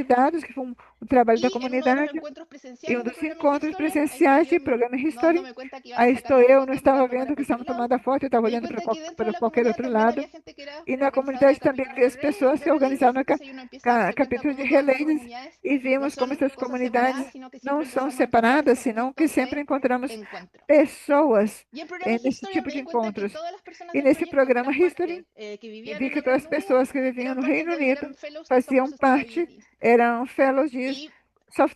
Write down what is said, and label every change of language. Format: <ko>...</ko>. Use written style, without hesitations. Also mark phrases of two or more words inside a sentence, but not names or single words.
<pt>convidados, que foi um trabalho da</pt> <es>Y en uno de los</es> <pt>comunidade,</pt> <es>encuentros</es> <pt>e</pt> <es>presenciales</es> <pt>um</pt> <es>del</es> <pt>dos</pt> <es>programa</es> <pt>encontros</pt> <es>History, ahí</es> <pt>presenciais</pt> <es>estaba</es> <pt>de</pt> <es>yo</es> <pt>programa History,</pt> <es>dándome cuenta que iban a</es> <pt>aí</pt> <es>sacar</es> <pt>estou</pt> <es>una</es> <pt>eu, não</pt> <es>foto</es> <pt>estava</pt> <es>mirando</es> <pt>vendo</pt> <es>para</es> <pt>que estavam</pt> <es>cualquier lado.</es> <pt>tomando a foto, eu estava</pt> <es>Me di</es> <pt>olhando</pt> <es>cuenta que dentro de</es> <pt>para</pt> <es>la</es> <pt>qualquer</pt> <es>comunidad</es> <pt>outro</pt> <es>también</es> <pt>lado.</pt> <es>había gente que era</es> <pt>E na</pt> <es>organizadora de</es> <pt>comunidade também</pt> <es>capítulos</es> <pt>havia</pt> <es>de</es> <pt>as</pt> <es>redes,</es> <pt>pessoas</pt> <es>de</es> <pt>que</pt> <es>releases,</es> <pt>organizavam</pt> <es>entonces uno empieza a darse cuenta</es> <pt>capítulos de</pt> <es>cómo todas las</es> <pt>releases</pt> <es>comunidades</es> <pt>e</pt> <es>no</es> <pt>vimos como</pt> <es>son</es> <pt>essas</pt> <es>cosas</es> <pt>comunidades</pt> <es>separadas, sino que</es> <pt>não</pt> <es>siempre</es> <pt>são</pt> <es>empezamos a encontrar</es> <pt>separadas,</pt> <es>estos</es> <pt>senão que</pt> <es>puntos</es> <pt>sempre</pt> <es>de</es> <pt>encontramos</pt> <es>encuentro.</es> <pt>pessoas</pt> <es>Y en programa</es> <pt>nesse</pt> <es>History</es> <pt>tipo</pt> <es>me</es> <pt>de</pt> <es>di cuenta que</es> <pt>encontros.</pt> <es>todas las personas</es> <pt>E</pt> <es>del</es> <pt>nesse</pt> <es>proyecto</es> <pt>programa History,</pt> <es>que</es> <pt>eu</pt> <es>vivían</es> <pt>vi</pt> <es>en</es> <pt>que</pt> <es>el</es> <pt>todas as</pt> <es>Reino Unido</es> <pt>pessoas que viviam</pt> <es>eran</es> <pt>no</pt> <es>parte</es> <pt>Reino Unido</pt> <es>eran fellows de Stop</es> <pt>faziam parte,</pt> <es>Sustainability.</es> <pt>eram fellows de</pt> <es>Y</es>